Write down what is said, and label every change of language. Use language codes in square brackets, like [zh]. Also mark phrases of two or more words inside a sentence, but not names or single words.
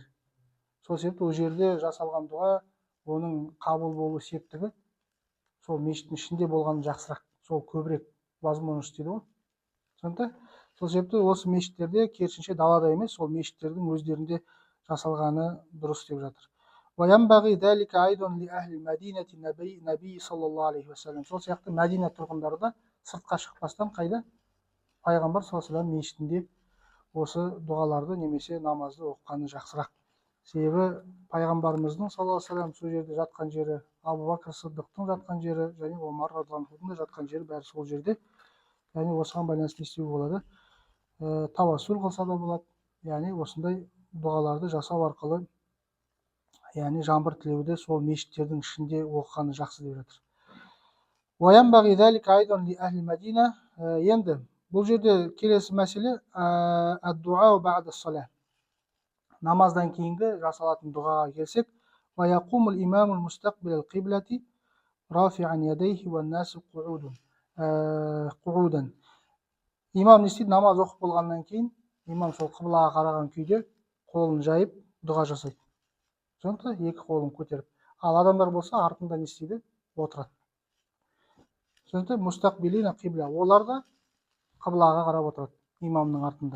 [kk] Сол себепті ол жерде жасалған дұға, оның қабыл болу септігі сол мешіттің ішінде болған жақсырақ, сол көбірек возможность дейді ғой. Түсінікті? Сол себепті осы мешіттерде керісінше далада емес, сол мешіттердің өздерінде жасалғаны дұрыс деп жатыр. [ar] وينبغي ذلك أيضا لأهل المدينة النبي صلى الله عليه وسلم. [kk] Сол сияқты Мәдина тұрғындары да сыртқа шықпастан қайда? Пайғамбар [ar] صلى الله عليه [kk] мешітінде осы дұғаларды немесе намазды оқығаны жақсырақ. Себебі пайғамбарымыздың [ar] صلى الله عليه وسلم [kk] сол жерде жатқан жері, Абу Бакр Сыддықтың жатқан жері және Омар радиаллаху да жатқан жері бәрі сол жерде. Яғни осыған байланысты не істеуге болады? Тавассул қылса да болады. Яғни осындай дұғаларды жасау арқылы яғни жаңбыр тілеуді сол мешіттердің ішінде оқығаны жақсы деп жатыр. [ar] وينبغي ذلك أيضا لأهل المدينة. [kk] Енді бұл жерде келесі мәселе [ar] الدعاء بعد الصلاة. [kk] Намаздан кейінгі жасалатын дұғаға келсек, [ar] ويقوم الإمام المستقبل القبلة رافعا يديه والناس قعودا. [kk] Имам не істейді? Намаз оқып болғаннан кейін имам сол қыблаға қараған күйде қолын жайып дұға жасайды. Сонда екі қолын көтеріп. Ал адамдар болса артында не істейді? Отырады. Сонда [ar] مستقبلين القبلة. [kk] Олар да қыблаға қарап отырады имамның артында.